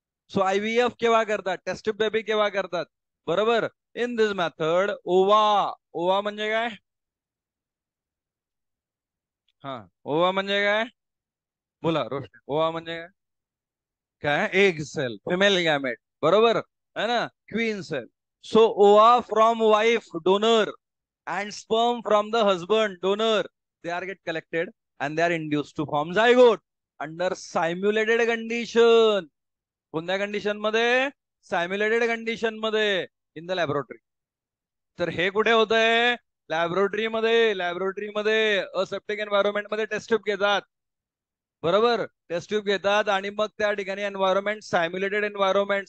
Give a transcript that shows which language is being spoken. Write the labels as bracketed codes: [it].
[mr] So IVF केव्हा करतात, taste tube baby केव्हा करतात, बरोबर. [en] in this method ova, [mr] ओवा म्हणजे काय, हा, ओवा म्हणजे काय, बोला रोशन, ओवा म्हणजे काय, [en] egg cell, female gamete, [mr] बरोबर है ना, [en] Queen cell. So ova from wife donor and sperm from the husband donor, they are get collected and they are induced to form zygote under simulated condition. [mr] कोणत्या कंडिशन मध्ये, सायम्युलेटेड condition मध्ये, [en] In the laboratory. [mr] तर हे कुठे होत आहे, लॅबोरेटरीमध्ये. लॅबोरेटरीमध्ये aseptic environment मध्ये टेस्ट ट्यूब घेतात, बरोबर. टेस्ट ट्यूब घेतात आणि मग त्या ठिकाणी एन्व्हायरमेंट, सायम्युलेटेड एन्व्हायरमेंट.